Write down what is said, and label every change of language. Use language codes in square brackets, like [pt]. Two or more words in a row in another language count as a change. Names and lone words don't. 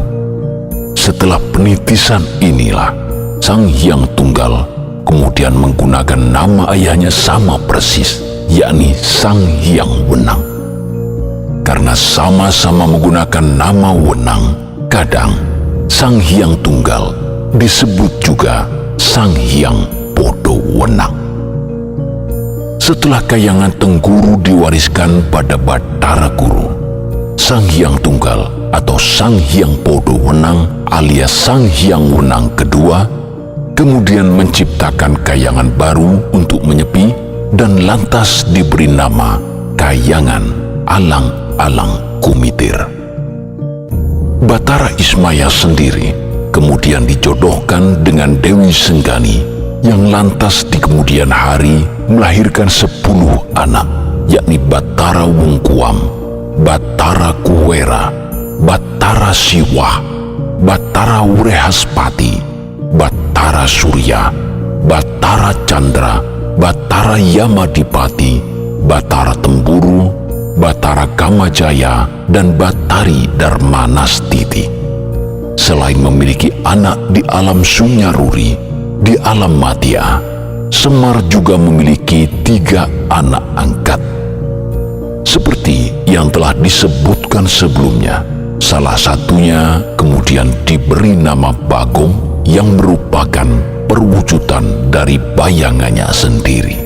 [id] Setelah penitisan inilah, Sang Hyang Tunggal kemudian menggunakan nama ayahnya sama persis, yakni Sang Hyang Wenang. Karena sama-sama menggunakan nama Wenang, kadang Sang Hyang Tunggal disebut juga Sang Hyang Podo Wenang. Setelah Kahyangan Tengguru diwariskan pada Bathara Guru, Sang Hyang Tunggal atau Sang Hyang Podo Wenang alias Sang Hyang Wenang kedua kemudian menciptakan kahyangan baru untuk menyepi dan lantas diberi nama Kahyangan Alang-Alang Kumitir. Bathara Ismaya sendiri kemudian dijodohkan dengan Dewi Senggani yang lantas di kemudian hari melahirkan 10 anak, yakni Bathara Wungkuam, Bathara Kuwera, Bathara Siwah, Bathara Wrehaspati, Bathara Surya, Bathara Chandra, Bathara Yamadipati, Bathara Tempuru, Bathara Kamajaya, dan Bathari Darmanastiti. Selain memiliki anak di alam Sunyaruri, di alam Madya, Semar juga memiliki 3 anak angkat. Seperti yang telah disebutkan sebelumnya, salah satunya kemudian diberi nama Bagong yang merupakan perwujudan dari bayangannya sendiri.